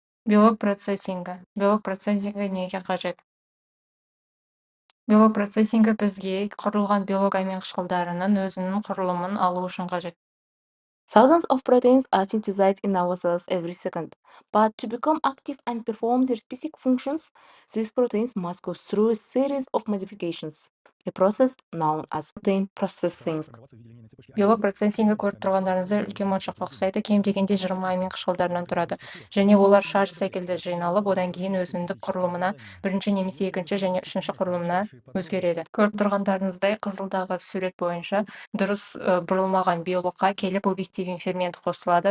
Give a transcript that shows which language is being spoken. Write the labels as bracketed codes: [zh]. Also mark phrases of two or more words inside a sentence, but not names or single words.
[kk] Белок процессингі. Белок процессингі неге қажет? Белок процессингі бізге құрылған белок амин қышқылдарының өзінің құрылымын алу үшін қажет. [en] Thousands of proteins are synthesized in our cells every second. But to become active and perform their specific functions, these proteins must go through a series of modifications, a process known as protein processing. [kk] Белок процессингі көріп тұрғандарыңызда үлкен моншаққа ұқсайды, кем дегенде 20 амин қышқылдарынан тұрады. Және олар шаш секілді жиналып, одан кейін өзіндік құрылымына бірінші немесе екінші және үшінші құрылымына өзгереді. Көріп тұрғандарыңыздай қызылдағы сурет бойынша дұрыс бұрылмаған белокқа келіп объективин фермент қосылады.